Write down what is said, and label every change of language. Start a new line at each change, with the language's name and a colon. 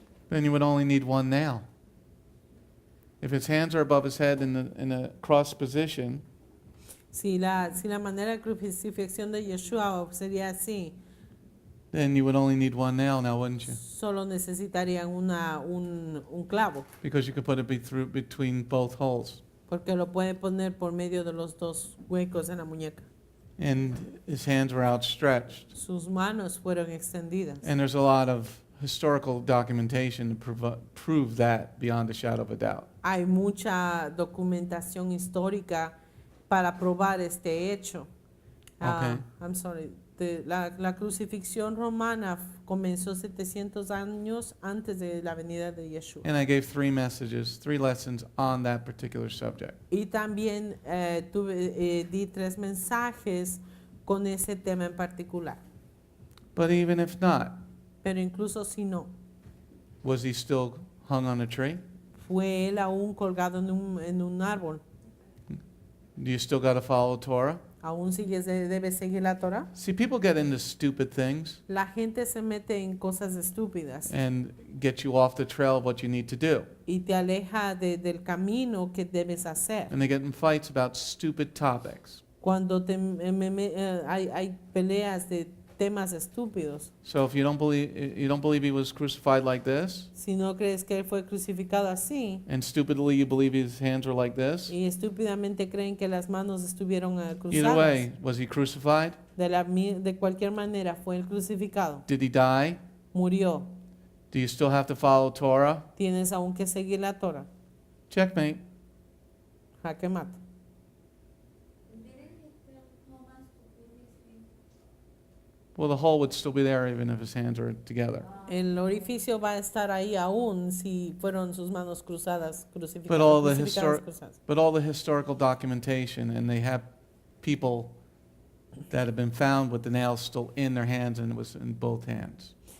English: Then you would only need one nail. If his hands are above his head in a cross position,
Spanish: Si la manera de crucifixión de Yeshua sería así,
English: then you would only need one nail now, wouldn't you?
Spanish: solo necesitarían un clavo,
English: Because you could put it between both holes.
Spanish: porque lo puede poner por medio de los dos huecos en la muñeca.
English: And his hands were outstretched.
Spanish: Sus manos fueron extendidas.
English: And there's a lot of historical documentation to prove that beyond a shadow of a doubt.
Spanish: Hay mucha documentación histórica para probar este hecho.
English: Okay. I'm sorry.
Spanish: La crucifixión romana comenzó 700 años antes de la venida de Yeshua.
English: And I gave 3 messages, 3 lessons on that particular subject.
Spanish: Y también di 3 mensajes con ese tema en particular.
English: But even if not,
Spanish: Pero incluso si no,
English: was he still hung on a tree?
Spanish: fue él aún colgado en un árbol.
English: Do you still got to follow Torah?
Spanish: Aún debe seguir la Torah.
English: See, people get into stupid things
Spanish: La gente se mete en cosas estúpidas
English: and get you off the trail of what you need to do.
Spanish: y te aleja del camino que debes hacer.
English: And they get in fights about stupid topics.
Spanish: Cuando hay peleas de temas estúpidos.
English: So if you don't believe he was crucified like this,
Spanish: Si no crees que él fue crucificado así
English: and stupidly you believe his hands were like this,
Spanish: y estúpidamente creen que las manos estuvieron
English: either
Spanish: cruzadas,
English: way, was he crucified?
Spanish: de cualquier manera fue el crucificado.
English: Did he die?
Spanish: Murió.
English: Do you still have to follow Torah?
Spanish: Tienes aún que seguir la Torah.
English: Checkmate.
Spanish: Jaque mate.
English: Well, the hole would still be there even if his hands were together.
Spanish: El orificio va a estar ahí aún si fueron sus manos cruzadas,
English: But all the
Spanish: cruzadas.
English: but all the historical documentation, and they have people that have been found with the nails still in their hands, and it was in both hands.